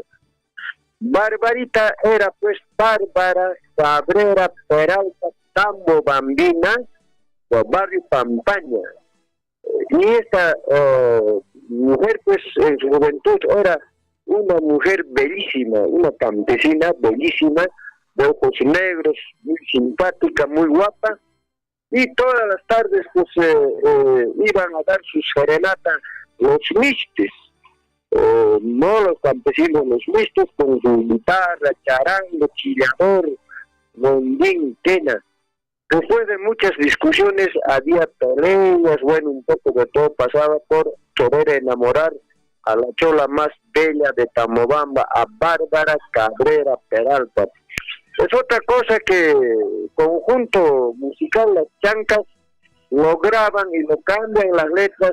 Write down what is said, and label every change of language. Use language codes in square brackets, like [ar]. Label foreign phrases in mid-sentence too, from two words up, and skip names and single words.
[es] Barbarita era pues Bárbara Cabrera Peralta Tambobambina, barrio Pampaña, y esta mujer pues en su juventud era una mujer bellísima, una campesina bellísima, de ojos negros, muy simpática, muy guapa, y todas las tardes pues iban a dar su serenata los mistes. no los campesinos, los mixtos con su guitarra, charango, chillador, rondín, quena. Después de muchas discusiones, había peleas, bueno, un poco de todo pasaba por querer enamorar a la chola más bella de Tamobamba, a Bárbara Cabrera Peralta. Es otra cosa que conjunto musical Las Chancas lo graban y lo cambian las letras.